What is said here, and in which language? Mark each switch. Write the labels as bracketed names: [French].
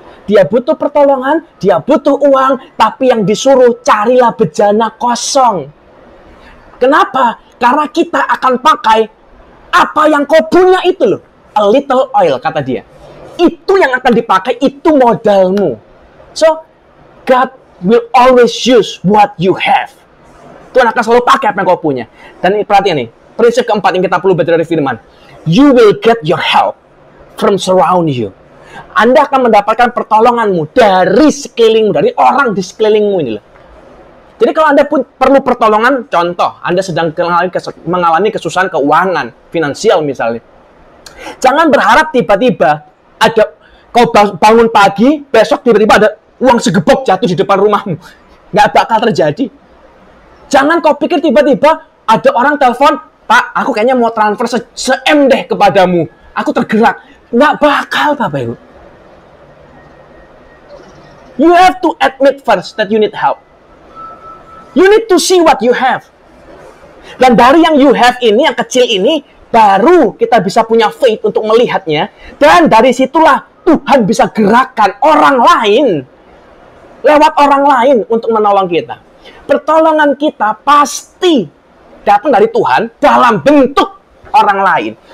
[Indonesian] Dia butuh pertolongan, dia butuh uang, tapi yang disuruh carilah bejana kosong. Kenapa? Karena kita akan pakai apa yang kau punya itu loh. [English] A little oil, [Indonesian] kata dia. Itu yang akan dipakai, itu modalmu. [English] So, God will always use what you have. Tuhan akan selalu pakai apa yang kau punya. [Indonesian] Dan perhatian nih, prinsip keempat yang kita perlu belajar dari firman. [English] You will get your help from surround you. [Indonesian] Anda akan mendapatkan pertolonganmu dari sekelilingmu, dari orang di sekelilingmu ini loh. Jadi kalau Anda pun perlu pertolongan, contoh, Anda sedang mengalami kesusahan keuangan, finansial misalnya. Jangan berharap tiba-tiba ada kau bangun pagi, besok tiba-tiba ada uang segebok jatuh di depan rumahmu. Nggak bakal terjadi. Jangan kau pikir tiba-tiba ada orang telepon, Pak, aku kayaknya mau transfer se-M deh kepadamu. Aku tergerak. Nggak bakal, Bapak Ibu. [English] You have to admit first that you need help. You need to see what you have. [Indonesian] Dan dari yang [English] you have [Indonesian] ini, yang kecil ini, baru kita bisa punya faith untuk melihatnya. Dan dari situlah Tuhan bisa gerakan orang lain. Lewat orang lain untuk menolong kita. Pertolongan kita pasti datang dari Tuhan dalam bentuk orang lain.